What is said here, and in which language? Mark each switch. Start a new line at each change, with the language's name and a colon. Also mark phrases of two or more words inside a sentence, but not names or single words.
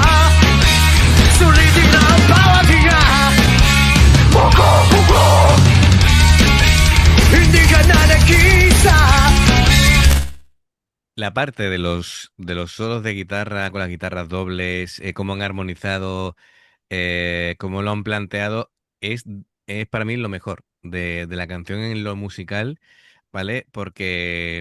Filipino: Sulitin ang bawat hinga. Hindi ka na nag-iisa.
Spanish: La parte de los solos de guitarra con las guitarras dobles, cómo han armonizado, cómo lo han planteado, es para mí lo mejor de la canción en lo musical, ¿vale? Porque,